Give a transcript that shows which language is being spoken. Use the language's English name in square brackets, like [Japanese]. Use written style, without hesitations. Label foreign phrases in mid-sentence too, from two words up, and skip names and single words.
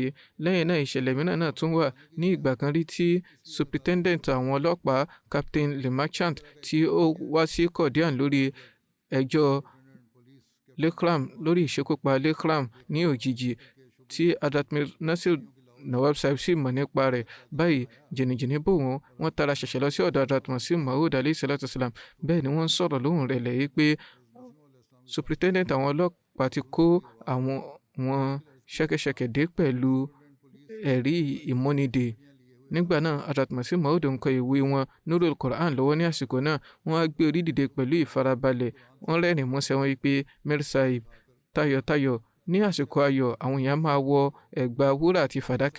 [Yoruba] Lẹ́yìn náà ìṣẹ̀lẹ̀ mìíràn náà tún wà ní ìgbà kan rí tí Superintendent àwọn ọlọ́pàá Captain Le Marchant tí ó wá sí Qadian lórí ẹjọ́ Lekram lórí ìṣekúpa Lekram ní òjijì tí Hazrat Mir Nasir Nawab Sahib sì mọ̀ nípa rẹ̀. Báyìí jìnnìjìnnì bò wọ́n tara ṣẹ̀ṣẹ̀ lọ sí ọ̀dọ̀ Hazrat Masih Maud [Arabic] عليه الصلاة والسلام. [Yoruba] Bẹ́ẹ̀ ni wọ́n sọ̀rọ̀ lóhùn rẹ̀ lẹ́yìn pé Superintendent àwọn ọlọ́pàá ti kó àwọn ṣẹ́kẹ́ṣẹkẹ̀ dé pẹ̀lú ẹ̀rí ìmúnidè. Nígbà náà Hazrat Masih Maud ń kọ ìwé wọn Nurul Quran lọ́wọ́ ní àsìkò náà. Wọ́n á gbé orí dìde pẹ̀lú ìfarabalẹ̀. Wọ́n rẹ́rìn músẹ́ wọn wípé Mir Sahib tayọ̀tayọ̀ ní àsìkò ayọ̀ àwọn èèyàn máa wọ ẹ̀gbà wúrà àti fàdákà.